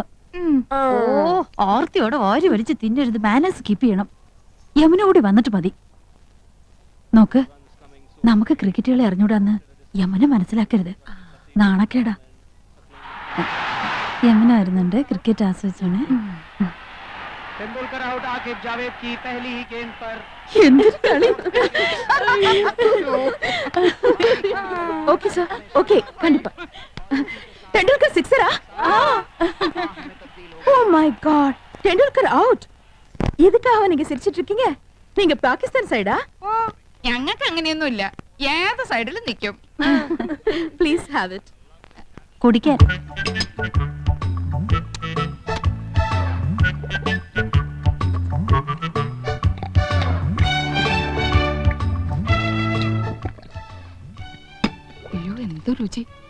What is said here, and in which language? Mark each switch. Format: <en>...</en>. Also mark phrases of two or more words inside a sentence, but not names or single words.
<ml>ഓ, ഓർത്തിയോടെ ഓരി വലിച്ച് തിന്നരുത്.</ml> <en>manners keep</en> <ml>ചെയ്യണം. യമുന കൂടി വന്നിട്ട് മതി. നോക്ക്, നമുക്ക് ക്രിക്കറ്റുകളെ അറിഞ്ഞൂടാന്ന് യമുന മനസ്സിലാക്കരുത്. നാണക്കേടാ. യമുന വരുന്നുണ്ട്. ക്രിക്കറ്റ് ആസ്വദിച്ചാണ്.</ml> <hi>तेंदुलकर आउट आकिब जावेद की पहली ही गेंद पर।</hi> <ml>എന്തൊരു കളി.</ml> <ta>ஓகே சார், ஓகே, கண்டிப்பா.</ta> <ml>ടെണ്ടുൽക്കർ 6-ആ?</ml> <en>oh my god,</en> <ta>ടെണ്ടുൽക്കർ அவுட். எதுக்காக நீங்க சிரிச்சிட்டு இருக்கீங்க? நீங்க பாகிஸ்தான் சைடா?</ta> <ml>ഓ, ഞങ്ങൾക്ക് അങ്ങനെയൊന്നുമില്ല. ഏത് സൈഡിലും നിൽക്കും.</ml> <en>Please have it.</en> <ml>കുടിക്കാൻ. അയ്യോ, എന്ത് രുചി.</ml>